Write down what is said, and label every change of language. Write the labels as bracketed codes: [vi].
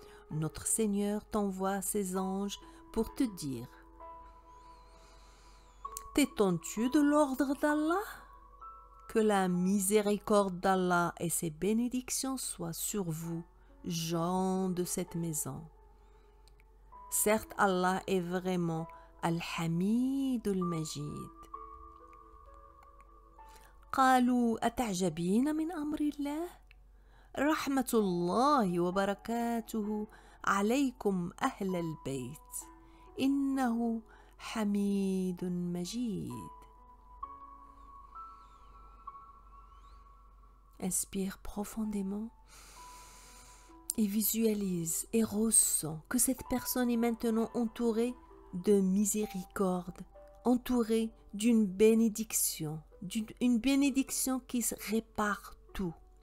[fr] Notre Seigneur t'envoie ses anges pour te dire « T'étonnes-tu de l'ordre d'Allah ? Que la miséricorde d'Allah et ses bénédictions soient sur vous, gens de cette maison. » Certes, Allah est vraiment Al-Hamid Al-Majid. [ar] قالوا أتعجبين من أمر الله رحمة الله وبركاته عليكم أهل البيت إنه حميد مجيد. [fr] Inspire profondément et visualise et ressens que cette personne est maintenant entourée de miséricorde, entourée d'une bénédiction, une bénédiction qui répare tout.